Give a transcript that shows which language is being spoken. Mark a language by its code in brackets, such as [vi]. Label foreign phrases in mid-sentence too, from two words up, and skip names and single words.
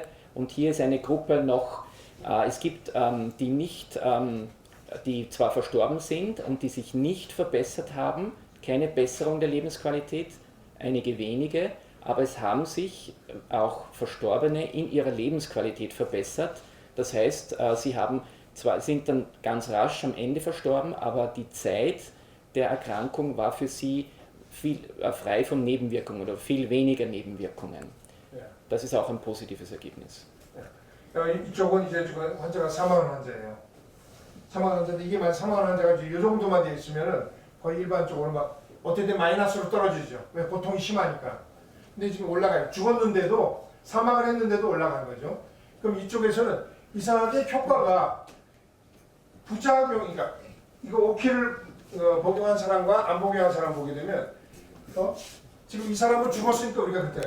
[de] Und hier ist eine Gruppe noch, es gibt die zwar verstorben sind und die sich nicht verbessert haben, keine Besserung der Lebensqualität, einige wenige, aber es haben sich auch Verstorbene in ihrer Lebensqualität verbessert. Das heißt, sie sind dann ganz rasch am Ende verstorben, aber die Zeit der Erkrankung war für sie viel frei von Nebenwirkungen oder viel weniger Nebenwirkungen. Das ist auch ein positives Ergebnis. [ko] 이쪽은 이제 지금 환자가 사망한 환자예요. 사망한 환자인데 이게 만약 사망한 환자가 이 정도만 돼 있으면은 거의 일반적으로 막 어떻게 든 마이너스로 떨어지죠. 왜 고통이 심하니까. 근데 지금 올라가요. 죽었는데도 사망을 했는데도 올라간 거죠. 그럼 이쪽에서는 이상하게 효과가 부작용이니까 이거 5키를 복용한 사람과 안 복용한 사람 보게 되면 지금 이 사람은 죽었으니까 우리가 그때요.